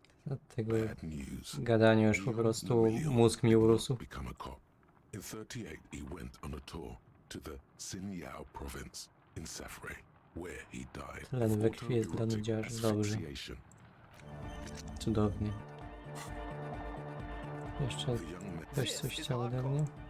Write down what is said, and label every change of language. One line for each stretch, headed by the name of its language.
Polish: Od tego gadania już po prostu mózg mi urósł.
English: In 38, he went on a tour to the Xinyao province in Safre, where he died.
Polish: Tlen we krwi jest dla nudziarzy. Dobrze. Cudownie. Jeszcze ktoś coś chciał ode mnie?